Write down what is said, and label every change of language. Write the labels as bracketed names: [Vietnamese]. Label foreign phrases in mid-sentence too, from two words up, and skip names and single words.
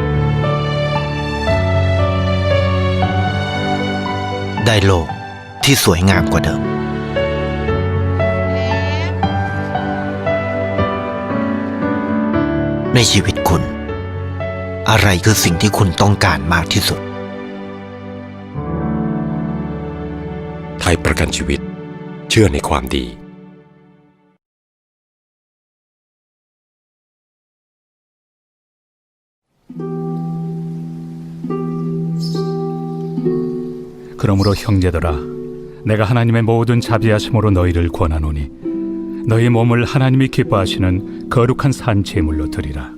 [Thai] ได้โลกที่สวยงามกว่าเดิม ในชีวิตคุณ อะไรคือสิ่งที่คุณต้องการมากที่สุด ไทยประกันชีวิตเชื่อในความดี [Korean] 그러므로 형제들아 내가 하나님의 모든 자비하심으로 너희를 권하노니 너희 몸을 하나님이 기뻐하시는 거룩한 산 제물로 드리라.